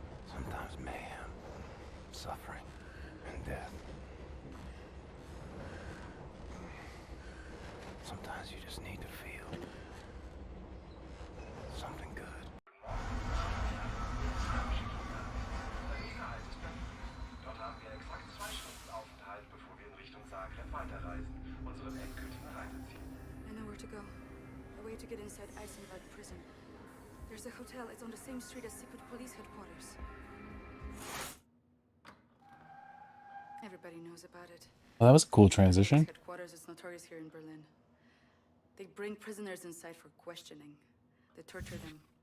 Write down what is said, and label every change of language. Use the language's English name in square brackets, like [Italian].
[English] Sometimes mayhem, suffering, and death. Sometimes you just need to feel something good. [German] Dort haben wir exakt 2 Stunden Aufenthalt, bevor wir in Richtung Zagreb weiterreisen, unserem endgültigen Reiseziel. [English] I know where to go. A way to get inside Eisenwald prison. There's a hotel. It's on the same street as secret police headquarters. Everybody knows about it. Well, that was a cool transition. Headquarters is notorious here in Berlin. They bring prisoners inside for questioning. They torture them.